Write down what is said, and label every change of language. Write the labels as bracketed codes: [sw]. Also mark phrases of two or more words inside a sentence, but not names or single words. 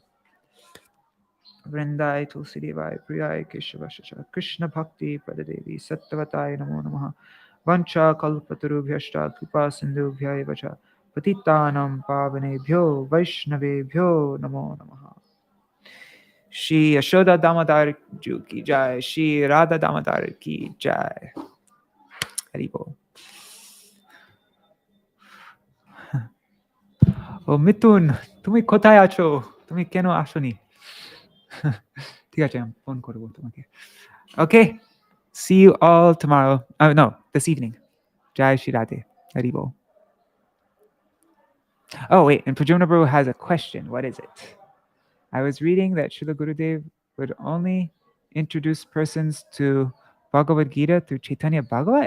[sa] वृन्दायै तुलसी देव्यै प्रियायै केशवस्य च कृष्ण भक्ति प्रदे देवि सत्यवत्यै नमो नमः वाञ्छा कल्पतरुभ्यश्च कृपा सिन्धुभ्य एव च पतितानां पावनेभ्यो वैष्णवेभ्यो नमो नमः. [hi] श्री यशोदा दामोदर जू की जय. श्री राधा दामोदर की जय. [bn] হরি বোল. ও মিথুন তুমি কোথায় আছো তুমি কেন আসোনি ঠিক আছে আমি ফোন করব তোমাকে [en] Okay, see you all tomorrow. No, this evening. [hi] जय श्री राधे। हरि बोल. [en] Oh wait, and Prajuna Prabhu has a question. What is it? I was reading that Srila Gurudev would only introduce persons to Bhagavad Gita through Chaitanya Bhagavat.